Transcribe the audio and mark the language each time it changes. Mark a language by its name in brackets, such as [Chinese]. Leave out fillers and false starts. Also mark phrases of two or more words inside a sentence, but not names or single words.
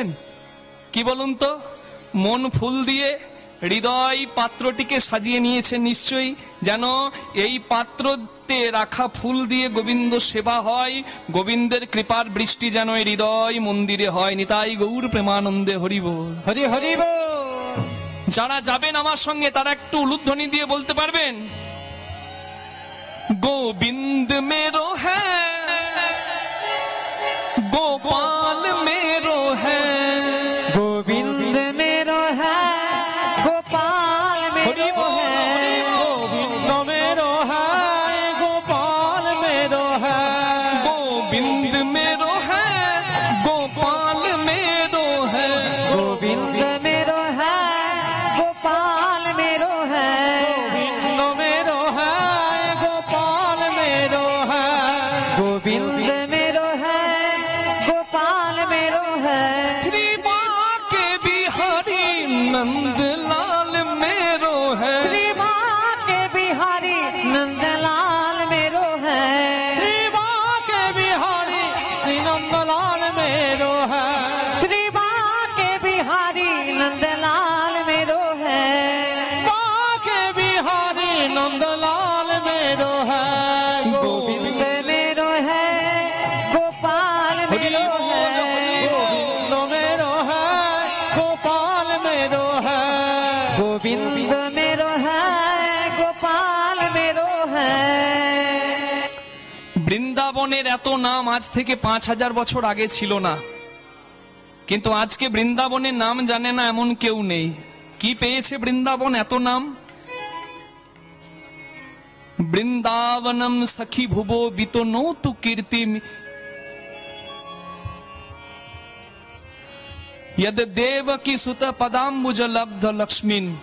[Bangla] কি বলুন তো, মন ফুল দিয়ে হৃদয় পাত্রটিকে সাজিয়ে নিয়েছেন নিশ্চয়ই, যেন এই পাত্রতে রাখা ফুল দিয়ে গোবিন্দ সেবা হয়, গোবিন্দের কৃপার বৃষ্টি যেন এই হৃদয় মন্দিরে হয়। নিতাই গৌর প্রেমানন্দে হরি বল। হরি হরি বল। যারা যাবেন আমার সঙ্গে তারা একটু উলুধ্বনি দিয়ে বলতে পারবেন, [Hindi] गोविंद मेरो है, गोपाल मेरो है, गोविंद मेरो है, गोपाल मेरो है, गोविंद मेरो है, गोपाल मेरो है, गोविंद मेरो है, गोपाल मेरो है, गोविंद मेरो है, गोपाल मेरो है, गोविंद मेरो है, गोपाल मेरो है, गोविंद मेरो है, गोपाल मेरो है, श्री बाके बिहारी नंद लाल मेरो है, श्री माँ के बिहारी नंदलाल मेरो है, श्री बाके बिहारी नंदलाल मेरो है, श्री माँ के बिहारी नंदलाल मेरो है, बाके बिहारी नंदलाल मेरो है, गोविंद मेरो है, गोपाल मेरो है, गोविंद मेरो है, गोपाल मेरो है, गोविंद मेरो है, गोपाल मेरो है। [Bangla] বৃন্দাবনের এত নাম আজ থেকে 5000 বছর আগে ছিল না, কিন্তু আজকে বৃন্দাবনের নাম জানে না এমন কেউ নেই। কি পেয়েছে বৃন্দাবন এত নাম? [Sanskrit] বৃন্দাবনম সখী ভুবো বিতনৌতু কীর্তিম, यद देवकी सुत पदाम्बुज लब्ध लक्ष्मीन,